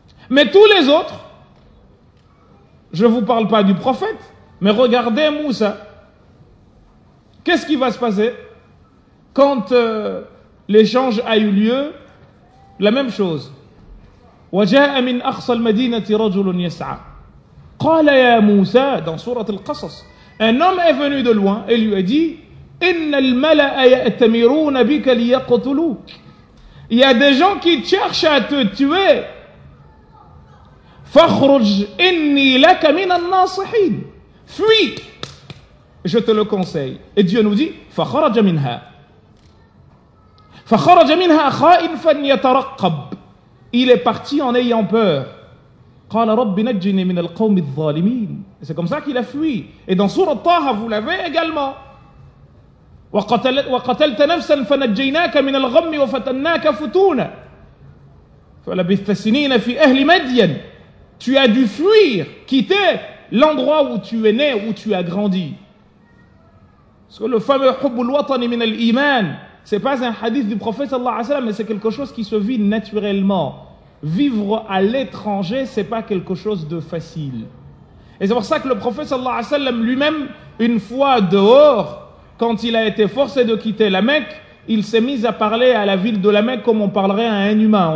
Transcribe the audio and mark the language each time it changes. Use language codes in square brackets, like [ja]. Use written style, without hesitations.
[fr] Mais tous les autres, je ne vous parle pas du prophète, mais regardez Moussa. Qu'est-ce qui va se passer quand l'échange a eu lieu? La même chose. [ar] وجاء من أقصى المدينة رجل يسعى قال يا موسى [fr] dans sourate Al-Qasas, un homme est venu de loin et lui a dit [ar] إن الملأ يأتمرون بك ليقتلوك. [fr] Il y a des gens qui cherchent à te tuer. [ar] فاخرج إني لك من الناصحين. [fr] Fuis, je te le conseille. Et Dieu nous dit [ar] فخرج منها فخرج منها خائفا يترقب. [fr] Il est parti en ayant peur. [ar] قال رب نجني من القوم الظالمين. [fr] C'est comme ça qu'il a fui. Et dans sourate Taha, vous l'avez également. [ar] وقتلت نفسا فنجيناك من الغم وفتناك فتونا فلبثت سنين في أهل مدين. [fr] Tu as dû fuir, quitter l'endroit où tu es né, où tu as grandi. Parce que le fameux [ar] hubbul watani min al-iman, [fr] c'est pas un hadith du prophète [ar] sallallahu alayhi wa sallam, [fr] mais c'est quelque chose qui se vit naturellement. Vivre à l'étranger, c'est pas quelque chose de facile. Et c'est pour ça que le prophète [ar] sallallahu alayhi wa sallam [fr] lui-même, une fois dehors, quand il a été forcé de quitter la Mecque, il s'est mis à parler à la ville de la Mecque comme on parlerait à un humain.